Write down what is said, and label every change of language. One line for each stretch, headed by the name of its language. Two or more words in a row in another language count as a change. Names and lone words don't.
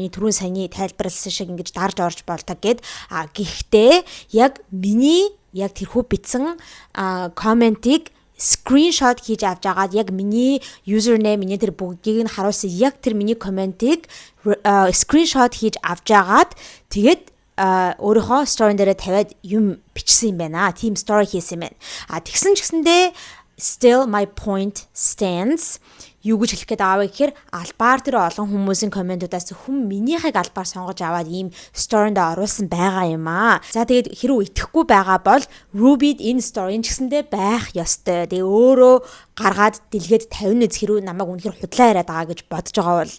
Mongolian: Миний түрүүн саяны тайлбарласан шиг ингэж дарж орж болдог гэд. Гэхдээ яг миний яг тэрхүү бичсэн комментиг скриншот хийж авч агаад яг миний username миний тэр бүгдийг нь харуулсан яг тэр миний комментиг скриншот хийж авч агаад тэгээд өөрийнхөө story дээрээ тавиад юм бичсэн юм байна. Team story хийсэн юм байна. Тэгсэн ч гэсэндээ
English: still my point stands.
Mongolian: Юу гэж хэлэх гээд аваа гэхээр албаар тэр олон хүмүүсийн комментуудаас хүн минийхийг албаар сонгож аваад ийм сторинд оруулсан байгаа юм аа. За тэгээд хэрэг итгэхгүй байгаа бол Ruby энэ story ч гэсэндээ байх ёстой. Тэгээ өөрөө гаргаад дэлгээд 50 нэз хэрэг намайг үнэхээр худлаа яриад байгаа гэж бодож байгаа бол.